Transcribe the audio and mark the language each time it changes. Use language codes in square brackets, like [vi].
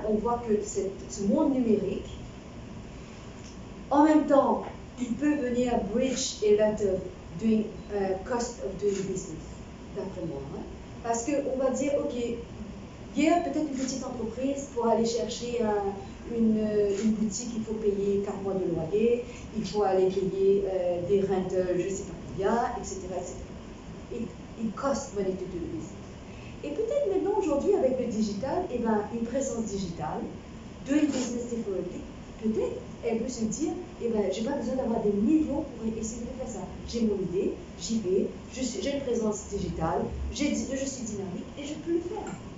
[fr] On voit que ce monde numérique, en même temps, il peut venir [en] bridge a lot of cost of doing business, [fr] d'après moi. Hein? Parce qu'on va dire, ok, Hier, peut-être une petite entreprise pour aller chercher une boutique, il faut payer 4 mois de loyer, il faut aller payer des rentals, je ne sais pas combien, etc. [en] It costs money to do this. [fr] Et peut-être maintenant, aujourd'hui, avec le digital, eh ben, une présence digitale, [en] doing business differently, [fr] peut-être elle peut se dire, eh ben, j'ai pas besoin d'avoir des millions pour essayer de faire ça. J'ai mon idée, j'y vais, j'ai une présence digitale, je suis dynamique et je peux le faire.